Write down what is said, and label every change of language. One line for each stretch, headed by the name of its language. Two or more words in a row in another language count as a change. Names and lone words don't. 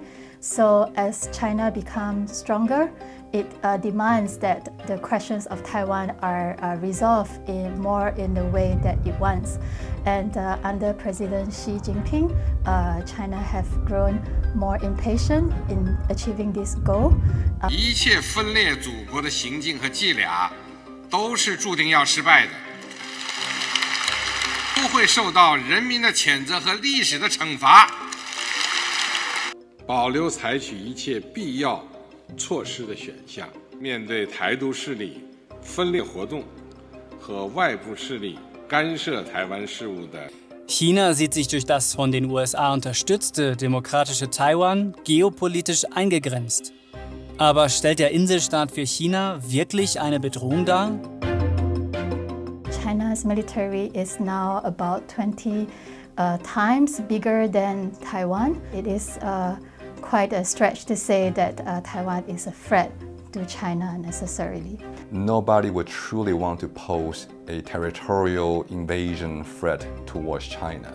English: So as China becomes stronger, it demands that the questions of Taiwan are resolved more in the way that it wants. And under President Xi Jinping, China have grown more impatient in achieving this goal.
Chinese: 一切分裂祖国的行径和伎俩，都是注定要失败的，都会受到人民的谴责和历史的惩罚。保留采取一切必要措施的选项，面对台独势力分裂活动和外部势力干涉台湾事务的。
German: China sieht sich durch das von den USA unterstützte demokratische Taiwan geopolitisch eingegrenzt. Aber stellt der Inselstaat für China wirklich eine Bedrohung dar?
English: China's military is now about 20 times bigger than Taiwan. It is quite a stretch to say that Taiwan is a threat to China necessarily. Nobody would truly want to pose a territorial invasion threat towards China.